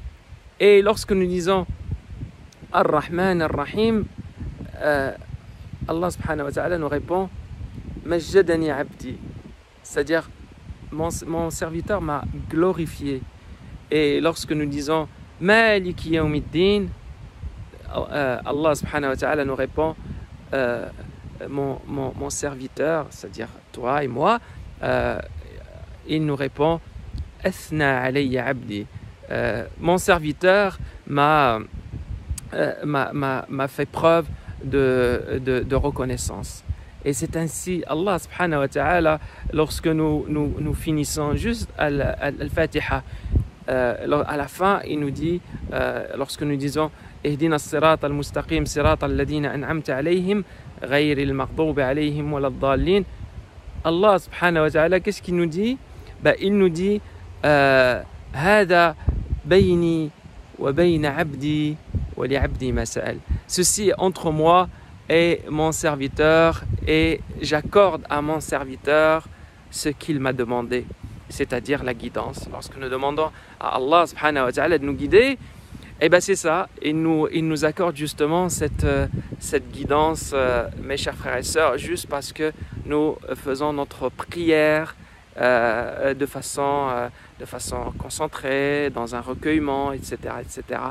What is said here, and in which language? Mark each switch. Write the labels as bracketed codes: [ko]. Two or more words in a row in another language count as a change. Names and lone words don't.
[fr] Et lorsque nous disons [ar] الرحمن الرحيم, الله سبحانه وتعالى [fr] nous répond [ar] مجدني عبدي, [fr] c'est-à-dire mon serviteur m'a glorifié. Et lorsque nous disons [ar] مالك يوم الدين, الله سبحانه وتعالى [fr] nous répond mon serviteur, c'est-à-dire toi et moi, il nous répond [ar] أثنى علي عبدي, [fr] mon serviteur m'a fait preuve de reconnaissance. Et c'est ainsi, [ar] الله سبحانه وتعالى, [fr] lorsque nous finissons juste al-Fatiha, à la fin, il nous dit, lorsque nous disons [ar] اهدنا الصراط المستقيم صراط الذين أنعمت عليهم غير المغضوب عليهم ولا الضالين. الله سبحانه وتعالى, [fr] qu'est-ce qu'il nous dit? Il nous dit [ar] هذا بيني وبين عبدي ولعبدي ما سأل. [fr] Ceci est entre moi et mon serviteur, et j'accorde à mon serviteur ce qu'il m'a demandé, c'est-à-dire la guidance. Lorsque nous demandons à [ar] الله سبحانه وتعالى [fr] de nous guider, Et ben c'est ça, il nous accorde justement cette guidance, mes chers frères et sœurs, juste parce que nous faisons notre prière de façon concentrée, dans un recueillement, etc., etc.